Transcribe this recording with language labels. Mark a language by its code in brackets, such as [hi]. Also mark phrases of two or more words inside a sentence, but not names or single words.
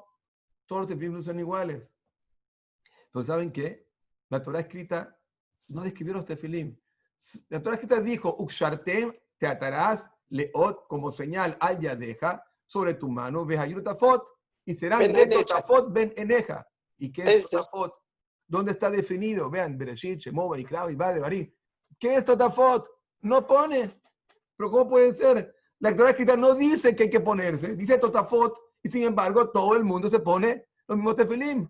[es] Todos los tefilim no son iguales. Pero ¿saben qué? La Torá escrita no describió los tefilim. La Torá escrita dijo, Ukshartem te atarás leot como señal [he] על ידך [es] sobre tu mano, vejayutafot, y serán [he] טוטפות בין עיניך. [es] ¿Y qué es totafot? ¿Dónde está definido? Vean, Bereshit, Shemot, Vayikra, Vayvad, Devarim. ¿Qué es totafot? No pone. ¿Pero cómo puede ser? La Torá escrita no dice que hay que ponerse, dice totafot, y sin embargo todo el mundo se pone los mismos tefilim.